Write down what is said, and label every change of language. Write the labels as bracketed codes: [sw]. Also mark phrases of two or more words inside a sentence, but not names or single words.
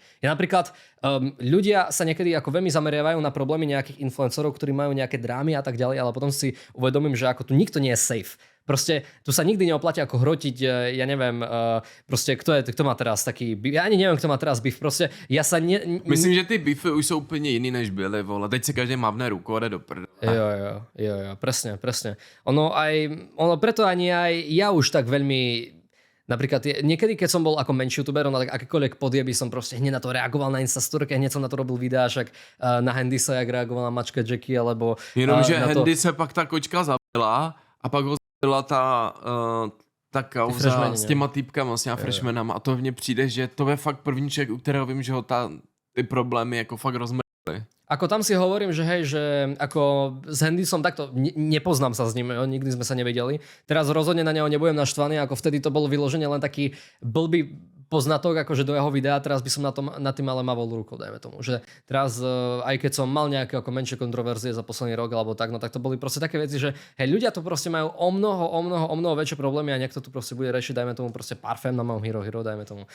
[sk] Ja napríklad ľudia sa niekedy ako veľmi zameriavajú na problémy nejakých influencerov, ktorí majú nejaké drámy a tak ďalej, ale potom si uvedomím, že ako tu nikto nie je safe. Proste tu sa nikdy neoplatí ako hrotiť, ja neviem, proste kto má teraz taký, ja ani neviem, kto má teraz beef, proste ja sa [cs] Myslím, že ty beefy už jsou úplně jiný, než byly, vole. Teď se každý mávne ruku a jde do prda. [sk] Jo, presne. Ono preto ani aj ja už tak veľmi. Napríklad niekedy, keď som bol ako menší youtuber, na akékoľvek podjeby som proste hneď na to reagoval na Instastorke, hneď som na to robil videá, však na Handysa, jak reagoval na mačka Jackie, alebo... [cs] Jenomže Handy se pak ta kočka zabila a pak ho byla ta kauza freshmeni, s těma týpkama, s těma freshmenama a to mně přijde, že to je fakt první člověk, u kterého vím, že ho ty problémy jako fakt rozmrli. [sk] Ako tam si hovorím, že hej, že ako s Hendysom takto, nepoznám sa s ním, jo, nikdy sme sa nevedeli. Teraz rozhodne na neho nebudem naštvaný, ako vtedy to bol vyložené len taký blbý poznatok, akože do jeho videa, teraz by som na tým ale mavol rukou, dajme tomu. Že teraz, aj keď som mal nejaké ako menšie kontroverzie za posledný rok alebo tak, no tak to boli proste také veci, že hej, ľudia to proste majú o mnoho väčšie problémy a niekto tu proste bude rešiť, dajme tomu proste parfém na mojom Hero, dajme tomu.